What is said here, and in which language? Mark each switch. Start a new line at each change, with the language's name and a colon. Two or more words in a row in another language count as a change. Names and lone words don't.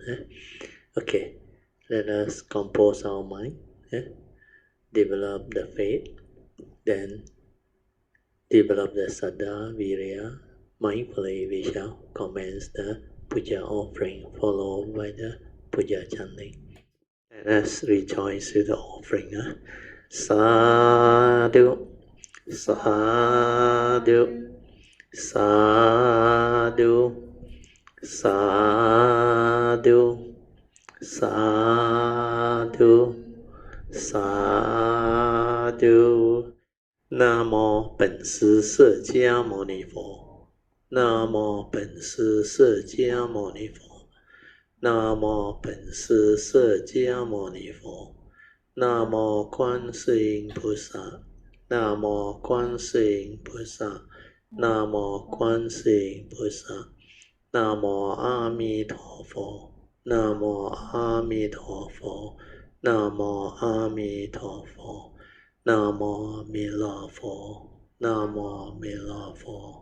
English: Okay, let us compose our mind, develop the faith, then develop the Saddha, Virya. Mindfully we shall commence the Puja offering, followed by the Puja chanting. Let us rejoice with the offering.
Pali: Sadhu, sadhu, sadhu, sadhu, sadhu, sadhu.
Vietnamese: Nam mô Bổn Sư释迦牟尼佛。
Chinese: 南无本师释迦牟尼佛，南无本师释迦牟尼佛，南无观世音菩萨，南无观世音菩萨，南无观世音菩萨，南无阿弥陀佛，南无阿弥陀佛，南无阿弥陀佛，南无弥勒佛，南无弥勒佛。